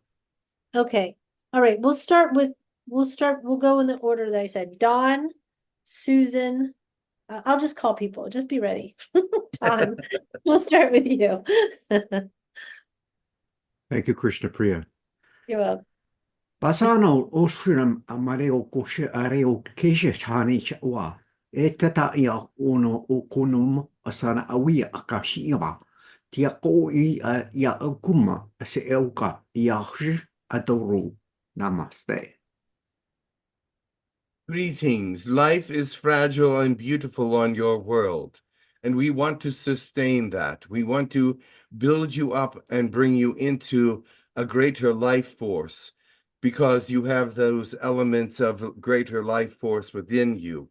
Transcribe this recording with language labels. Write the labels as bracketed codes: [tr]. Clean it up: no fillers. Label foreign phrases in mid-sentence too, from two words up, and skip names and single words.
[en] Okay. All right. We'll go in the order that I said. Dawn, Susan. I'll just call people. Just be ready. Dawn, we'll start with you. Thank you, Krishna Priya. You're welcome. Basano osram amareo koshe areo keshe chani chawa. Etata ia uno okunum asana awia akashiwa. Tia ko ia okuma ase euka ia adoru. Namaste. Greetings. Life is fragile and beautiful on your world, and we want to sustain that. We want to build you up and bring you into a greater life force because you have those elements of greater life force within you.